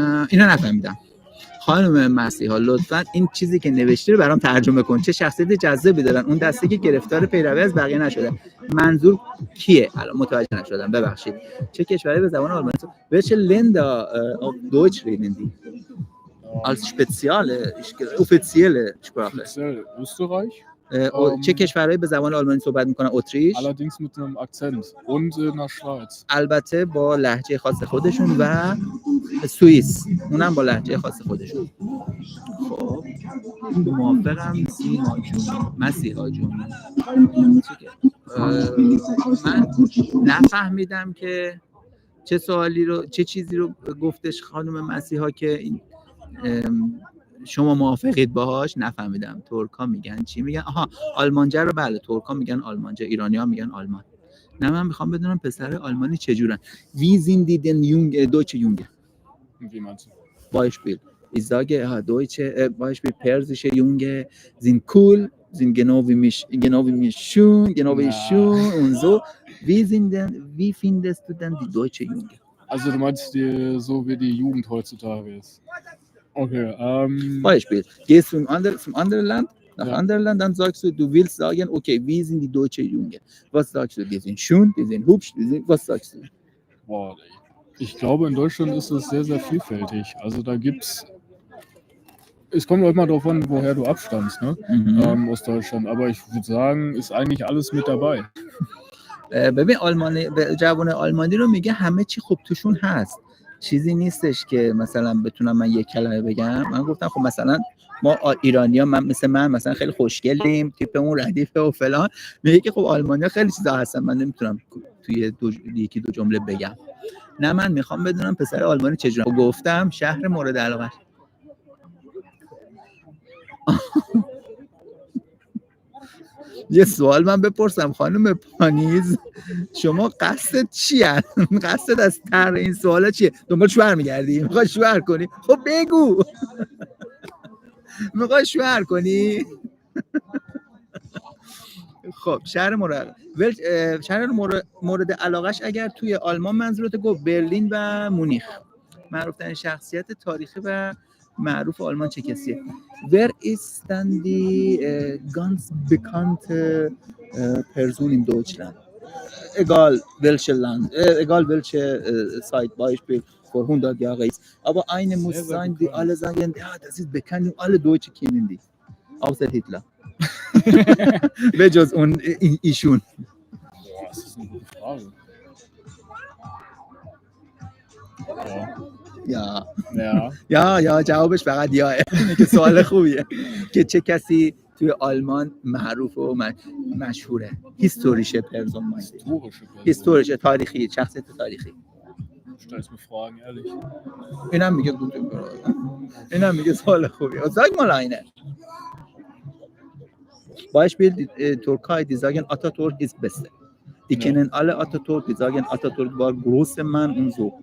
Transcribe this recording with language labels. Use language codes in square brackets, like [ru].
[fa] اینا نفهمیدم. خانم مسیحا لطفاً این چیزی که نوشتی رو برام ترجمه کن. چه شخصیت جذابی دارن اون دسته که گرفتار پیروی از بقیه نشدن. منظور کیه؟ الان متوجه نشدم، ببخشید. چه کشوری به زبان آلمانی [de] welche Länder auf Deutsch reden die als spezielle offizielle Sprache? Speziell Österreich. [fa] چه کشورهایی به زبان آلمانی صحبت میکنن؟ اتریش. [de] Allerdings mit einem Akzent und in der Schweiz. [fa] البته با لهجه خاص خودشون و سوئیس اونم با لهجه خاص خودشون. خب موافقم مسیحا جون. من نفهمیدم که چه چیزی رو گفتش خانم مسیحا که این شما موافقید باهاش. نفهمیدم. ترکا میگن چی میگن؟ آها آلمانجه رو بله ترکا میگن آلمانجه، ایرانی‌ها میگن آلمان. نه من میخوام بدونم پسر آلمانی چجورن. [de] Wie sind die denn deutsche Junge? Wie meinst du? Beispiel. Ich sage deutsche Beispiel persische Junge sind cool, sind genau wie mich schön, genau wie ich schön und so. Wie findest du denn die deutsche Junge? Also du meinst so wie die Jugend heutzutage ist. Okay, Beispiel. Gehst du zum anderen Land, nach anderen Land, dann sagst du willst sagen, okay, wie sind die deutsche Junge? Was sagst du? Die sind schön, die sind hübsch, was sagst du? Boah, ich glaube, in Deutschland ist es sehr, sehr vielfältig. Also da gibt's, es kommt auch immer darauf an, woher du abstammst, ne? Aus Deutschland. Aber ich würde sagen, ist eigentlich alles mit dabei. [fa] ببین جوان آلمانی رو میگه همه چی خب توشون هست، چیزی نیستش که مثلا بتونم من یک کلمه بگم. من گفتم خب مثلا ما ایرانی‌ها من مثلا خیلی خوشگلیم، تیپمون ردیفه و فلان. میگه که خب آلمانی‌ها خیلی چیزا هستن، من نمیتونم توی یکی دو جمله بگم. نه من میخوام بدونم پسر آلمانی چجوریه. گفتم شهر مورد علاقه. یه سوال من بپرسم خانم پانیز، شما قصدت چیه؟ قصدت از طرح این سوالا چیه؟ دنبال شوهر میگردی؟ میخوای شوهر کنی؟ خب بگو. میخوای شوهر کنی؟ خب شهر مورد علاقش اگر توی آلمان منظورت گفت برلین و مونیخ. معروف‌ترین شخصیت تاریخی و معروف آلمان چه کسیه؟ [de] Wer ist dann die ganz bekannte Person in Deutschland? Egal welche Land, egal welche Zeit, Beispiel vor 100 Jahren ist. Aber eine muss Sehr sein, die bekannt. alle sagen, ja, das ist bekannt und alle Deutsche kennen die. Außer Hitler. [fa] بجز اون ایشون. [de] Boah, das ist eine gute Frage. Ja. [fa] یا جوابش فقط یاه. که سوال خوبیه که چه کسی توی آلمان معروف و مشهوره. هیستوریشه پرسون مایده. هیستوریشه تاریخی، شخصیت تاریخی. [de] Stellst mir Fragen, ehrlich. [fa] اینم میگه اینم میگه سوال خوبیه. [de] Sag mal eine. Beispiel, die Türkei, die sagen, Atatürk ist Beste. Die kennen alle Atatürk, die sagen, Atatürk war großer Mann und so.